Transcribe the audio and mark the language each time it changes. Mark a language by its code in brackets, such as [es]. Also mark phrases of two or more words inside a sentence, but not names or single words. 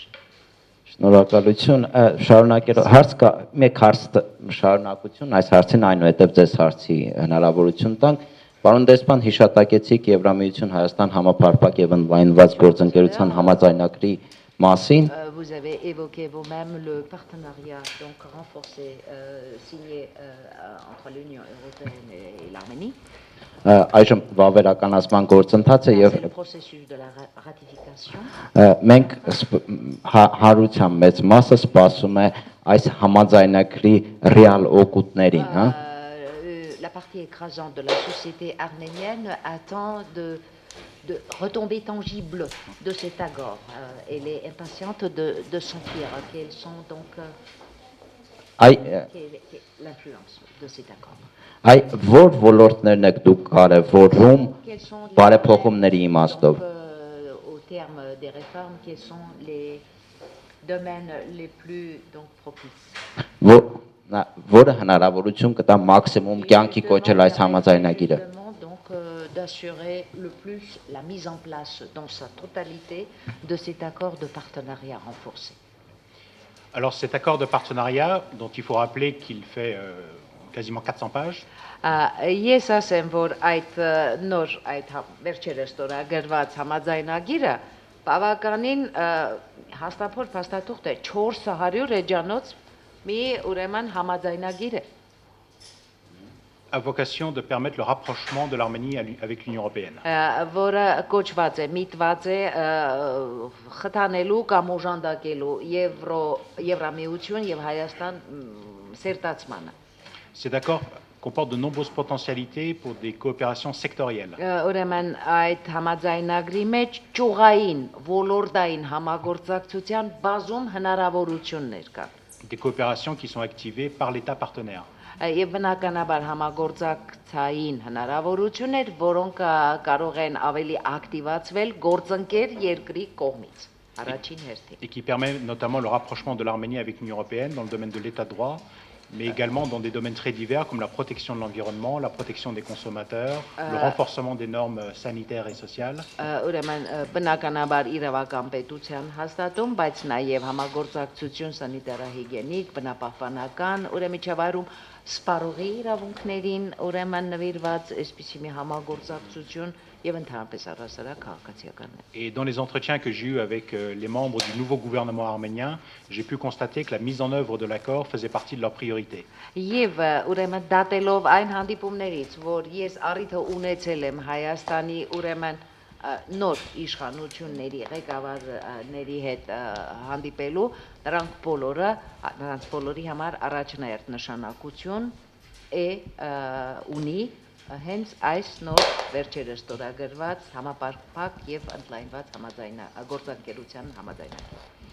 [hy] Շնորհակալություն, շարունակելով հարց կա, մեկ հարց շարունակություն այս հարցին այնուհետև ձեզ հարցի հնարավորություն տանք։ Պարոն դեսպան, հիշատակեցիք Եվրամիություն Հայաստան համապարփակ եւ ընդլայնված գործընկերության համաձայնագրի մասին։ [fr] Vous avez évoqué vous-même le partenariat donc renforcé signé entre l'Union européenne et l'Arménie. [hy] Այժմ վավերականացման գործընթաց է եւ [fr] C'est le processus de la ratification. [hy] մենք հարության մեծ մասը սպասում է այս համաձայնագրի ռեալ օգուտներին, հա։ [fr] La partie écrasante de la société arménienne attend de retombées tangibles de cet accord. Elle est impatiente de sentir quelles sont donc l'influence de cet accord. [hy] Այ որ ոլորտներն եք դուք կարևորում [fr] Quels sont les [hy] բարեփոխումների իմաստով։ [fr] au terme des réformes, quels sont les domaines les plus donc propices? [hy] Որը հնարավորություն կտա մաքսիմում կյանքի կոչել այս համաձայնագիրը։ [fr] Donc d'assurer le plus la mise en place dans sa totalité de cet accord de partenariat renforcé. Alors cet accord de partenariat, dont il faut rappeler qu'il fait quasiment 400 pages, [hy] Ես ասեմ, որ այդ նոր այդ վերջերս ստորագրված համաձայնագիրը բավականին հաստափոր փաստաթուղթ է 400 էջանոց մի ուրեմն համաձայնագիր է [fr] a vocation de permettre le rapprochement de l'Arménie avec l'Union européenne. [hy] որը կոչված է միտված է խթանելու կամ օժանդակելու Եվրամիություն եւ Հայաստան սերտացմանը [fr] Cet accord comporte de nombreuses potentialités pour des coopérations sectorielles. [hy] Ուրեմն այդ համաձայնագրի մեջ ճյուղային ոլորտային համագործակցության բազում հնարավորություններ կան [fr] Des coopérations qui sont activées par l'État partenaire. [hy] Եվ բնականաբար համագործակցային հնարավորություններ, որոնք կարող են ավելի ակտիվացվել գործընկեր երկրի կողմից առաջին հերթին [fr] Et qui permet notamment le rapprochement de l'Arménie avec l'Union européenne dans le domaine de l'état de droit, mais également dans des domaines très divers comme la protection de l'environnement, la protection des consommateurs, le renforcement des normes sanitaires et sociales. [hy] Ուրեմն բնականաբար իրավական պետության հաստատում, բայց նաև համագործակցություն սանիտարահիգիենիկ, բնապահպանական, ուրեմն միջավայրում սպառողի իրավունքներին, ուրեմն նվիրված այսպիսի մի համագործակցություն եւ ընդհանրապես առասարակ քաղաքացիական։ [fr] Et dans les entretiens que j'ai eus avec les membres du nouveau gouvernement arménien, j'ai pu constater que la mise en œuvre de l'accord faisait partie de leurs priorités. [hy] Եվ ուրեմն դատելով այն հանդիպումներից, որ ես առիթը ունեցել եմ Հայաստանի ուրեմն նոր իշխանությունների ղեկավարների հետ հանդիպելու, նրանց բոլորի համար առաջնահերթ նշանակություն ունի հենց այս նոր վերջերս ստորագրված համապարփակ եւ ընդլայնված գործընկերության համաձայնագիր։